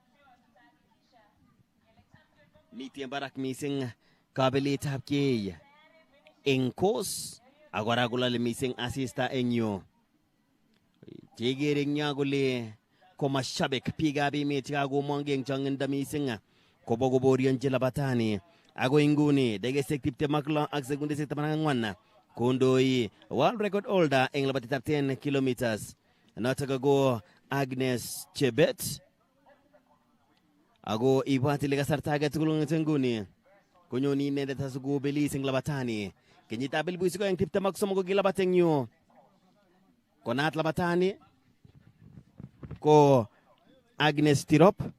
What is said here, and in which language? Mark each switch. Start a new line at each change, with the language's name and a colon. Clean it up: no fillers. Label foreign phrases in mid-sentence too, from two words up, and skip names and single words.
Kalenjin: Miten barak mising kabeletab kei eng kos akora kolale mising asista eng yu. Chekere eng yo kole ko mashabik biikab emet chekakomongei eng chongindo mising kobo koborionji labatani. Ako inguni dakikaisiek 26 ak sekundisiek 84 kondoi
English: world record holder
Kalenjin: eng labatetab 10 kilometers notok ko Agnes Chebet. Ako ibwat ile kasarta age tugul ng'ete nguni konyoni inendet asikobelis eng labatani. Kenyitab 2023 ko kilabat eng yu. Konaat labatani ko Agnes Tirop.